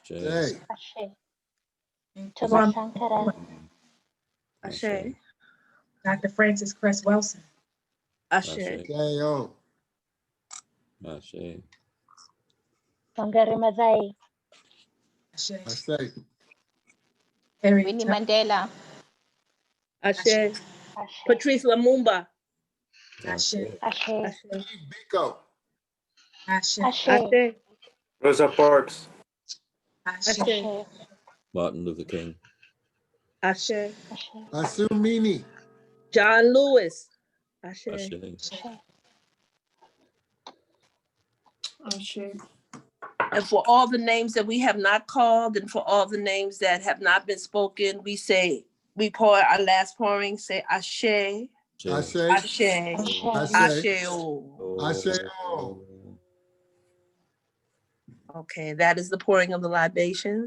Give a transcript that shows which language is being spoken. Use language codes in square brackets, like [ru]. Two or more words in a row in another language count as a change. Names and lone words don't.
[en] Jay, Ashe, And Tuma Kwame Shankara, Ashe, Ashe, Dr. Francis Cress Wilson. Ashe, J.O., Ashe, Wangari Maathai, Ashe. I say, Harriet Winnie Tubman. Mandela, Ashe, Ashe, Patrice Lumumba, Ashe. Ashe, Ashe, Steve Biko, Ashe. Ashe, Ashe, Rosa Parks. Ashe. Ashe, Martin Luther King, Ashe, Ashe, Asumini, John Lewis, Ashe, Ashe, Ashe, and for all the names that we have not called and for all the names that have not been spoken, we pour our last pouring, say Ashe, Ashe, Ashe, Ashe, Ashe. Ashe, Okay, that is the pouring of the libations.